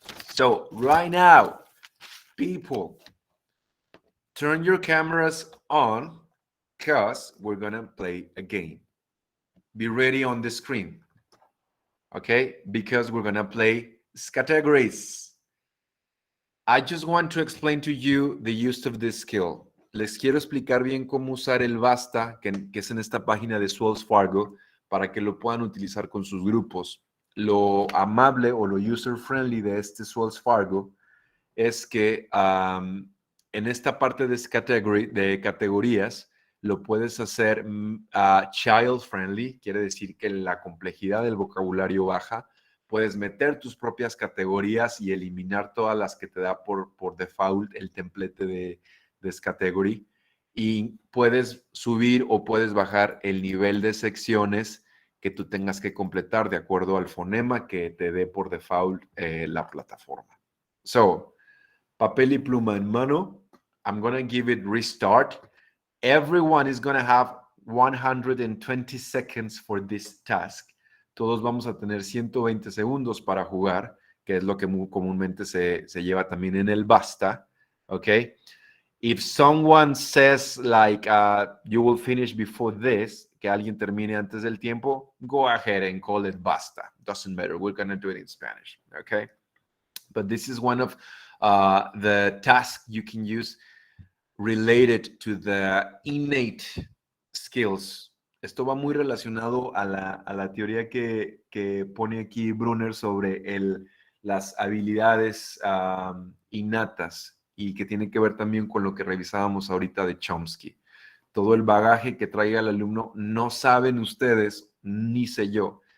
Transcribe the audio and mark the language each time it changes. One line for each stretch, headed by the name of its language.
English: So right now, people, turn your cameras on, because we're gonna play a game. Be ready on the screen, okay? Because we're gonna play categories. I just want to explain to you the use of this skill.
Spanish: Les quiero explicar bien cómo usar el basta, que es en esta página de Wells Fargo, para que lo puedan utilizar con sus grupos. Lo amable o lo user-friendly de este Wells Fargo es que en esta parte de categorías, lo puedes hacer child-friendly, quiere decir que la complejidad del vocabulario baja. Puedes meter tus propias categorías y eliminar todas las que te da por default el templete de
English: this category.
Spanish: Y puedes subir o puedes bajar el nivel de secciones que tú tengas que completar de acuerdo al fonema que te dé por default la plataforma. So, papel y pluma en mano.
English: I'm going to give it restart. Everyone is going to have 120 seconds for this task.
Spanish: Todos vamos a tener 120 segundos para jugar, que es lo que muy comúnmente se lleva también en el basta.
English: Okay? If someone says like you will finish before this,
Spanish: que alguien termine antes del tiempo,
English: go ahead and call it basta. Doesn't matter. We're going to do it in Spanish. Okay? But this is one of the tasks you can use related to the innate skills.
Spanish: Esto va muy relacionado a la teoría que pone aquí Brunner sobre las habilidades innatas y que tiene que ver también con lo que revisábamos ahorita de Chomsky. Todo el bagaje que traiga el alumno, no saben ustedes, ni sé yo,